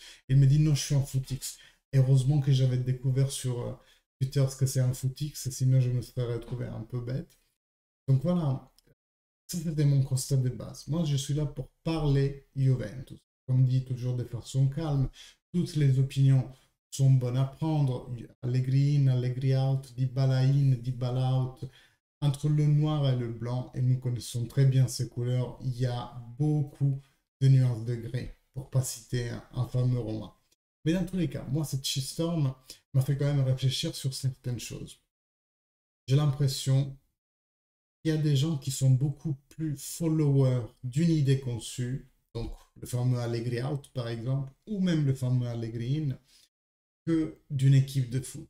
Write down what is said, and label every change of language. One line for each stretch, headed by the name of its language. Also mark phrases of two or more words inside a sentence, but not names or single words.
French: Il me dit non, je suis en footix. Heureusement que j'avais découvert sur Twitter ce que c'est un footix, sinon je me serais retrouvé un peu bête. Donc voilà, ça c'était mon constat de base. Moi, je suis là pour parler Juventus. Comme dit toujours de façon calme, toutes les opinions sont bonnes à prendre. Allegri in, Allegri out, Dybala in, Dybala out. Entre le noir et le blanc, et nous connaissons très bien ces couleurs, il y a beaucoup de nuances de gris, pour pas citer un fameux roman. Mais dans tous les cas, moi, cette shitstorm m'a fait quand même réfléchir sur certaines choses. J'ai l'impression qu'il y a des gens qui sont beaucoup plus followers d'une idée conçue, donc le fameux Allegri out par exemple, ou même le fameux Allegri in, que d'une équipe de foot.